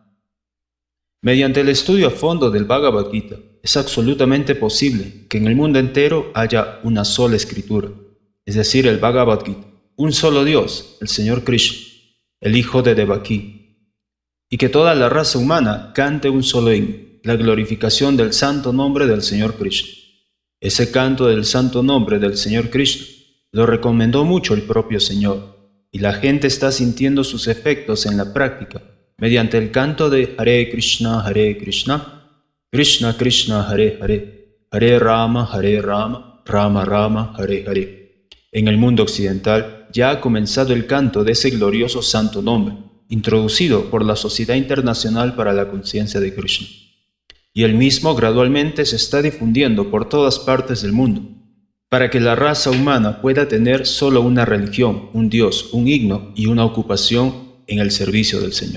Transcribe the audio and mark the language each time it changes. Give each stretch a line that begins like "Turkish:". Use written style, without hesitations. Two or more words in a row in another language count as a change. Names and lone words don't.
Spanish: Mediante el estudio a fondo del Bhagavad Gita, es absolutamente posible que en el mundo entero haya una sola escritura, es decir, el Bhagavad Gita, un solo Dios, el Señor Krishna, el hijo de Devaki, y que toda la raza humana cante un solo himno, la glorificación del santo nombre del Señor Krishna. Ese canto del santo nombre del Señor Krishna lo recomendó mucho el propio Señor, y la gente está sintiendo sus efectos en la práctica mediante el canto de
Sanskrit: Hare Krishna, Krishna Krishna, Hare Hare, Hare Rama, Rama Rama, Hare Hare.
Spanish: En el mundo occidental ya ha comenzado el canto de ese glorioso santo nombre, introducido por la Sociedad Internacional para la Conciencia de Krishna. Y el mismo gradualmente se está difundiendo por todas partes del mundo, para que la raza humana pueda tener solo una religión, un Dios, un himno y una ocupación en el servicio del Señor.